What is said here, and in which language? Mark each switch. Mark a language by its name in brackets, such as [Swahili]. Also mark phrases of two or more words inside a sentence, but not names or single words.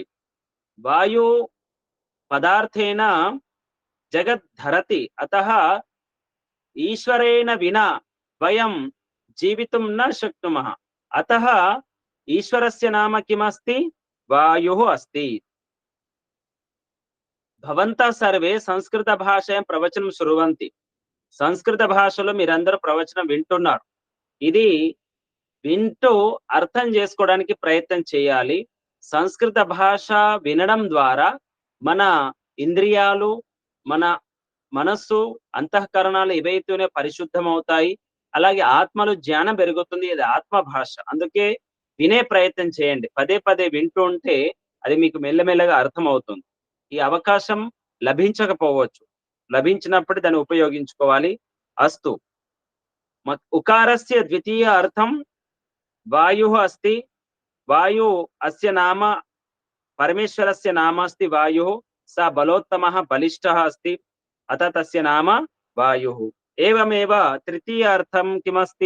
[Sanskrit] वायु पदार्थेन जगत् धरति, अतः ईश्वरेण विना वयं जीवितुं न शक्नुमः। अतः ईश्वरस्य नाम किमस्ति? वायुः अस्ति। भवन्तः सर्वे संस्कृत भाषायां प्रवचनं शृण्वन्ति। [Telugu] సంస్కృత భాషలో మీరందరూ ప్రవచనం వింటున్నారు. ఇది వింటూ అర్థం చేసుకోవడానికి ప్రయత్నం చేయాలి. సంస్కృత భాష వినడం ద్వారా మన ఇంద్రియాలు, మన మనస్సు, అంతఃకరణాలు ఇవైతేనే పరిశుద్ధం అవుతాయి. అలాగే ఆత్మలో జ్ఞానం పెరుగుతుంది. ఇది ఆత్మ భాష. అందుకే వినే ప్రయత్నం చేయండి. పదే పదే వింటూ ఉంటే అది మీకు మెల్లమెల్లగా అర్థం అవుతుంది. ఈ అవకాశం లభించకపోవచ్చు, లభించినప్పుడు దాన్ని ఉపయోగించుకోవాలి. [Sanskrit] అస్తు, उकारस्य द्वितीय अर्थं वायुः अस्ति। वायु अस्य नाम परमेश्वरस्य नाम अस्ति वायुः। स बलोत्तमः बलिष्ठः अस्ति, अतः तस्य नाम वायुः। एवमेव तृतीय अर्थं किमस्ति?